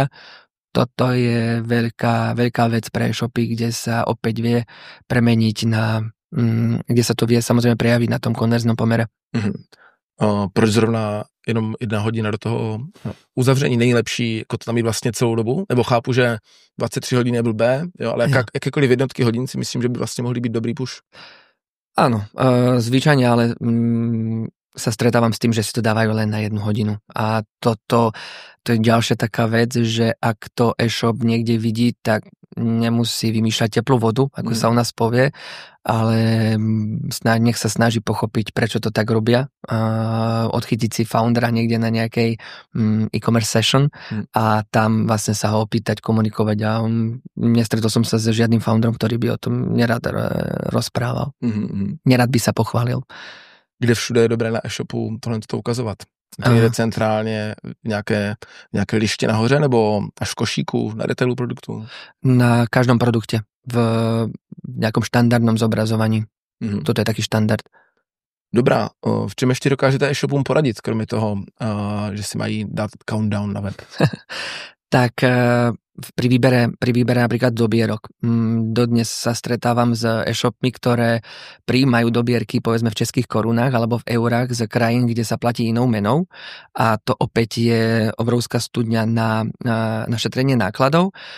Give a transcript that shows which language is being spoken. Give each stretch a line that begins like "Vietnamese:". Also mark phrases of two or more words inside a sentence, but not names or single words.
Slovak: Toto je veľká vec pre e-shopy, kde sa opäť vie premeniť na kde sa to vie samozrejme prejaviť na tom konverznom pomere.
Czech: Proč zrovna jenom 1 hodina do toho uzavření není lepší, jako to tam mít vlastně celou dobu? Nebo chápu, že 23 hodin je blbé, jo, ale jakékoliv jednotky hodin si myslím, že by vlastně mohly být dobrý push.
Slovak: Áno, zvyčajne, ale sa stretávam s tým, že si to dávajú len na 1 hodinu. A to je ďalšia taká vec, že ak to e-shop niekde vidí, tak nemusí vymýšľať teplú vodu, ako sa u nás povie, ale nech sa snaží pochopiť, prečo to tak robia. Odchytiť si foundera niekde na nejakej
English: e-commerce session
Slovak: a tam vlastne sa ho opýtať, komunikovať a nestretol som sa s žiadnym founderom, ktorý by o tom nerad rozprával. Nerad by sa pochválil.
Czech: Kde všude je dobré na e-shopu tohle to ukazovat? To je centrálně nějaké liště nahoře nebo až v košíku na detailu produktu?
Slovak: Na každom produkte v nejakom štandardnom zobrazovaní. Toto je taký štandard.
Czech: Dobrá, v čem ještě dokážete e-shopům poradit, kromě toho, že si mají dát countdown na web?
Slovak: Tak pri výbere napríklad dobierok. Dodnes sa stretávam s e-shopmi, ktoré prijímajú dobierky povedzme v českých korunách alebo v eurách z krajín, kde sa platí inou menou a to opäť je obrovská studňa na šetrenie nákladov